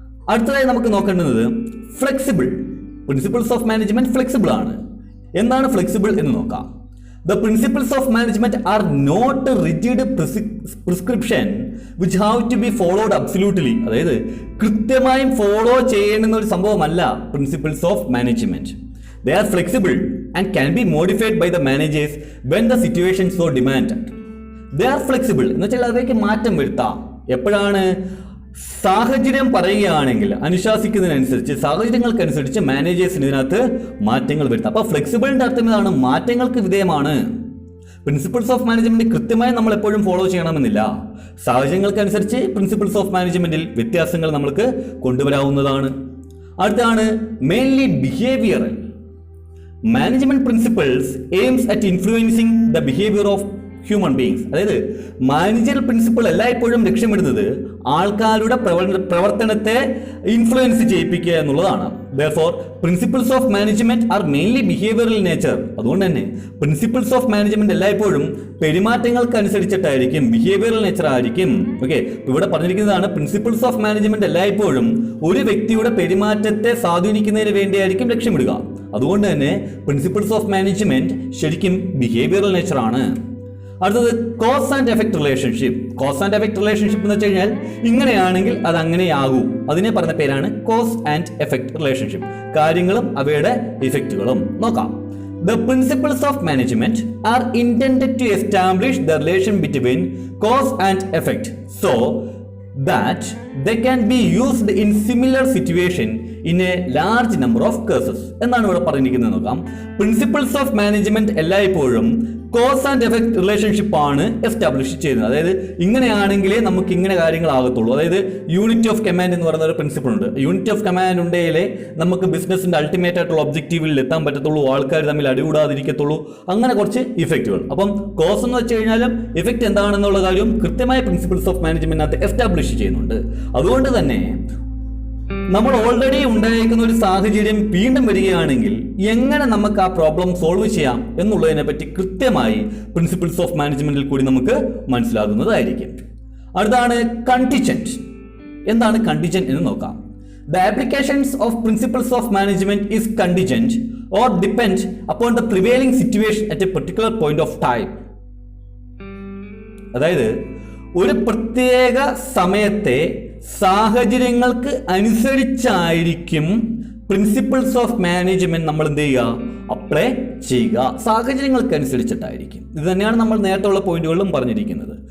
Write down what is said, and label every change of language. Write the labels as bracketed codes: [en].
[ml] അടുത്തതായി നമുക്ക് നോക്കേണ്ടത് flexible. Principles of management flexible ആണ്. എന്താണ് ഫ്ലെക്സിബിൾ എന്ന് നോക്കാം. [en] The principles of management are not rigid prescription which have to be followed absolutely. [ml] അതായത് കൃത്യമായും ഫോളോ ചെയ്യേണ്ടുന്ന ഒരു സംഭവമല്ല principles of management. [en] They are flexible and can be modified by the managers when the situation so demanded. They are flexible [ml] എന്ന് വെച്ചാൽ അതിലേക്ക് മാറ്റം വരുത്താം. എപ്പോഴാണ്? സാഹചര്യം പറയുകയാണെങ്കിൽ, അനുശാസിക്കുന്നതിനനുസരിച്ച്, സാഹചര്യങ്ങൾക്കനുസരിച്ച് മാനേജേഴ്സിന് ഇതിനകത്ത് മാറ്റങ്ങൾ വരുത്താം. അപ്പോൾ ഫ്ലെക്സിബിളിന്റെ അർത്ഥം ഇതാണ്, മാറ്റങ്ങൾക്ക് വിധേയമാണ്. പ്രിൻസിപ്പിൾസ് ഓഫ് മാനേജ്മെന്റ് കൃത്യമായി നമ്മൾ എപ്പോഴും ഫോളോ ചെയ്യണമെന്നില്ല. സാഹചര്യങ്ങൾക്കനുസരിച്ച് പ്രിൻസിപ്പിൾസ് ഓഫ് മാനേജ്മെന്റിൽ വ്യത്യാസങ്ങൾ നമുക്ക് കൊണ്ടുവരാവുന്നതാണ്. അടുത്താണ് mainly behavioural. [en] Management principles aims at influencing the behavior of human beings. [ml] അതായത് മാനേജറൽ പ്രിൻസിപ്പിൾ എല്ലായ്പ്പോഴും ലക്ഷ്യമിടുന്നത് ആൾക്കാരുടെ പ്രവർത്തനത്തെ ഇൻഫ്ലുവൻസ് ചെയ്യിപ്പിക്കുക എന്നുള്ളതാണ്. [en] Therefore, principles of management are mainly behavioral nature. [ml] അതുകൊണ്ട് തന്നെ പ്രിൻസിപ്പിൾസ് ഓഫ് മാനേജ്മെന്റ് എല്ലായ്പ്പോഴും പെരുമാറ്റങ്ങൾക്കനുസരിച്ചിട്ടായിരിക്കും, ബിഹേവിയറൽ നേച്ചർ ആയിരിക്കും. ഓക്കെ, ഇവിടെ പറഞ്ഞിരിക്കുന്നതാണ് പ്രിൻസിപ്പിൾസ് ഓഫ് മാനേജ്മെന്റ് എല്ലായ്പ്പോഴും ഒരു വ്യക്തിയുടെ പെരുമാറ്റത്തെ സ്വാധീനിക്കുന്നതിന് വേണ്ടിയായിരിക്കും ലക്ഷ്യമിടുക. അതുകൊണ്ട് തന്നെ പ്രിൻസിപ്പിൾസ് ഓഫ് മാനേജ്മെന്റ് ശരിക്കും ബിഹേവിയറൽ നേച്ചർ ആണ്. അടുത്തത് cause and effect relationship. Cause and effect relationship എന്ന് വെച്ച് കഴിഞ്ഞാൽ ഇങ്ങനെയാണെങ്കിൽ അത് അങ്ങനെയാകൂ, അതിനെ പറഞ്ഞ പേരാണ് കോസ് ആൻഡ് എഫക്ട് റിലേഷൻഷിപ്പ്. കാര്യങ്ങളും അവയുടെ ഇഫക്റ്റുകളും നോക്കാം. [en] The principles of management are intended to establish the relation between cause and effect so that they can be used in similar situation in a large number of cases. [ml] എന്നാണ് ഇവിടെ പറഞ്ഞിരിക്കുന്നത് നോക്കാം. Principles of management എല്ലായ്പ്പോഴും cause and effect relationship ആണ് establish ചെയ്യുന്നത്. അതായത് ഇങ്ങനെയാണെങ്കിലേ നമുക്ക് ഇങ്ങനെ കാര്യങ്ങളാകത്തുള്ളൂ. അതായത് യൂണിറ്റ് ഓഫ് കമാൻഡ് എന്ന് പറയുന്ന ഒരു പ്രിൻസിപ്പിൾ ഉണ്ട്. യൂണിറ്റ് ഓഫ് കമാൻഡ് ഉണ്ടെങ്കിലേ നമുക്ക് ബിസിനസിന്റെ അൾട്ടിമേറ്റ് ആയിട്ടുള്ള ഒബ്ജക്റ്റീവിൽ എത്താൻ പറ്റത്തുള്ളൂ, ആൾക്കാർ തമ്മിൽ അടികൂടാതിരിക്കത്തുള്ളൂ, അങ്ങനെ കുറച്ച് ഇഫക്റ്റുകൾ. അപ്പം കോസ് എന്ന് വെച്ച് കഴിഞ്ഞാലും ഇഫക്റ്റ് എന്താണെന്നുള്ള കാര്യം കൃത്യമായ പ്രിൻസിപ്പിൾസ് ഓഫ് മാനേജ്മെന്റിനകത്ത് എസ്റ്റാബ്ലിഷ് ചെയ്യുന്നുണ്ട്. അതുകൊണ്ട് തന്നെ നമ്മൾ ഓൾറെഡി ഉണ്ടായിരിക്കുന്ന ഒരു സാഹചര്യം വീണ്ടും വരികയാണെങ്കിൽ എങ്ങനെ നമുക്ക് ആ പ്രോബ്ലം സോൾവ് ചെയ്യാം എന്നുള്ളതിനെ പറ്റി കൃത്യമായി പ്രിൻസിപ്പിൾസ് ഓഫ് മാനേജ്മെന്റിൽ കൂടി നമുക്ക് മനസ്സിലാകുന്നതായിരിക്കും. അടുത്താണ് കണ്ടിജന്റ്. എന്താണ് കണ്ടിജന്റ് എന്ന് നോക്കാം. [en] The applications of principles of management is contingent or depend upon the prevailing situation at a particular point of time. [ml] അതായത് ഒരു പ്രത്യേക സമയത്തെ സാഹചര്യങ്ങൾക്ക് അനുസരിച്ചായിരിക്കും പ്രിൻസിപ്പിൾസ് ഓഫ് മാനേജ്മെന്റ് നമ്മൾ എന്ത് ചെയ്യുക, അപ്ലൈ ചെയ്യുക. സാഹചര്യങ്ങൾക്ക് അനുസരിച്ചിട്ടായിരിക്കും. ഇത് തന്നെയാണ് നമ്മൾ നേരത്തെ ഉള്ള പോയിന്റുകളിലും പറഞ്ഞിരിക്കുന്നത്.